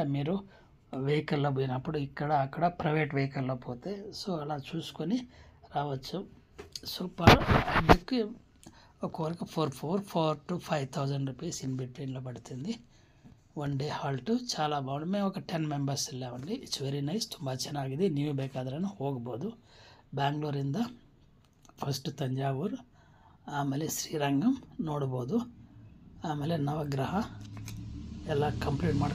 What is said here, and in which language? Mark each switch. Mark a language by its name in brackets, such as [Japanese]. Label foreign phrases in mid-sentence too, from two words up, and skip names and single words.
[Telugu] మీరు వెహికల్లో పోయినప్పుడు ఇక్కడ అక్కడ ప్రైవేట్ వెహికల్లో పోతే సో అలా చూసుకొని రావచ్చు. సో [English] per head [Telugu] ఒక్కొక్కరికి 4 to 5,000 [English] rupees in between [Telugu] పడుతుంది. [English] 1 day halt. [Telugu] చాలా బాగుంది. మేము ఒక 10 members వెళ్ళామండి. [English] it's very nice. [Kannada] ತುಂಬ ಚೆನ್ನಾಗಿದೆ. ನೀವು ಬೇಕಾದ್ರೆ ಹೋಗ್ಬೋದು. ಬ್ಯಾಂಗ್ಳೂರಿಂದ ಫಸ್ಟ್ ತಂಜಾವೂರು, ಆಮೇಲೆ ಶ್ರೀರಂಗಂ ನೋಡ್ಬೋದು, ಆಮೇಲೆ ನವಗ್ರಹ ಎಲ್ಲ ಕಂಪ್ಲೀಟ್ ಮಾಡಿ